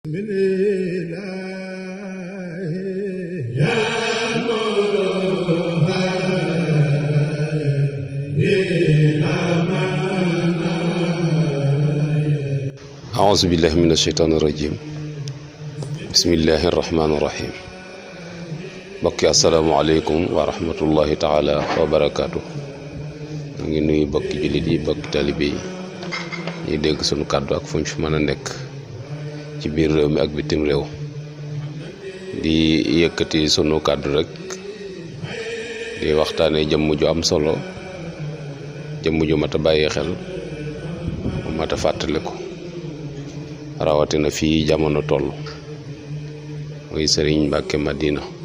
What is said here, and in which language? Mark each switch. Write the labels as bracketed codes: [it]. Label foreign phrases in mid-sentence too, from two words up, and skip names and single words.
[ar] أعوذ بالله من الشيطان الرجيم بسم الله الرحمن الرحيم bokki السلام عليكم ورحمة الله تعالى وبركاته ngi [wo] nuyu bokki jullit yi bokki talibe yi ñuy dégg sunu kàddu ak fuñ fi mën a nekk ci biir réew mi ak bitim réew di yëkkati sunu kàddu rek di waxtaane jëmm ju am solo jëmm ju mat a bàyyi xel mat a fàttaliku rawatina fii jamono toll muy Sëriñ Mbàkke Madina